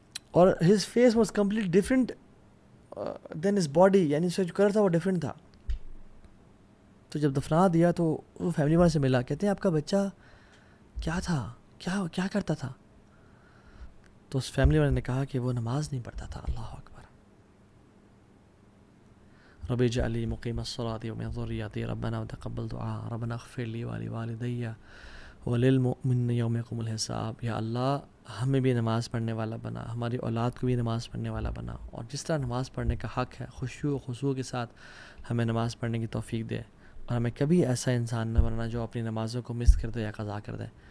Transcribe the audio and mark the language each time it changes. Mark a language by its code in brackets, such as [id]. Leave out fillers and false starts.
[ur] اور [en] his face was complete different than his body, [ur] یعنی اس کا جو کلر تھا وہ ڈفرینٹ تھا. تو جب دفنا دیا تو وہ فیملی والے سے ملا، کہتے ہیں آپ کا بچہ کیا تھا، کیا کرتا تھا؟ تو اس فیملی والے نے کہا کہ وہ نماز نہیں پڑھتا تھا. [ar] اللہ اکبر. رب اجعل لي مقيم الصلاة ومن ذريتي ربنا وتقبل دعاء ربنا اغفر لي ولوالدي وللمؤمنين يوم يقوم الحساب. [ur] یا اللہ ہمیں بھی نماز پڑھنے والا بنا، ہماری اولاد کو بھی نماز پڑھنے والا بنا، اور جس طرح نماز پڑھنے کا حق ہے خشوع و خضوع کے ساتھ ہمیں نماز پڑھنے کی توفیق دے، اور ہمیں کبھی ایسا انسان نہ بننا جو اپنی نمازوں کو مس کر دے یا قضا کر دے.